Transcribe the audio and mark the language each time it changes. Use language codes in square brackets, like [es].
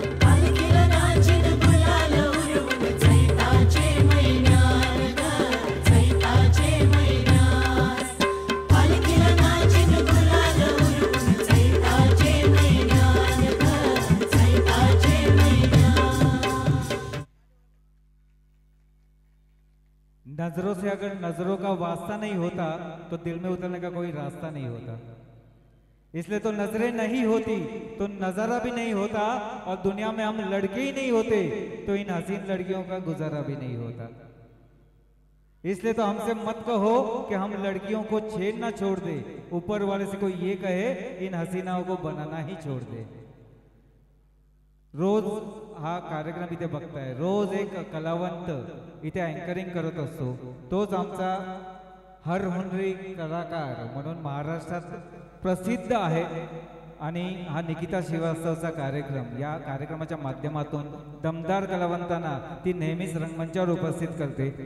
[mr] पालखीला नाचून गुलाल उडवून चैताचे महिन्यान ग चैताचे महिन्यान पालखीला नाचून गुलाल उडवून चैताचे महिन्यान ग चैताचे महिन्यान [hi] नजरों से अगर नजरों का वास्ता नहीं होता तो दिल में उतरने का कोई रास्ता नहीं होता। इसलिए तो नजरें नहीं होती तो नजारा भी नहीं होता, और दुनिया में हम लड़के ही नहीं होते तो इन हसीन लड़कियों का गुजारा भी नहीं होता। इसलिए तो हमसे मत कहो कि हम लड़कियों को छेड़ना छोड़ दे, ऊपर वाले से कोई ये कहे इन हसीनाओं को बनाना ही छोड़ दे। [mr] रोज हा कार्यक्रम इथे बघताय, रोज एक कलावंत इथे अँकरिंग करत असतो, तोच आमचा हर हुनरी कलाकार म्हणून महाराष्ट्रात प्रसिद्ध आहे। आणि हा निकिता श्रीवास्तवचा कार्यक्रम, या कार्यक्रमाच्या माध्यमातून दमदार कलावंतांना ती नेहमीच रंगमंचावर उपस्थित करते।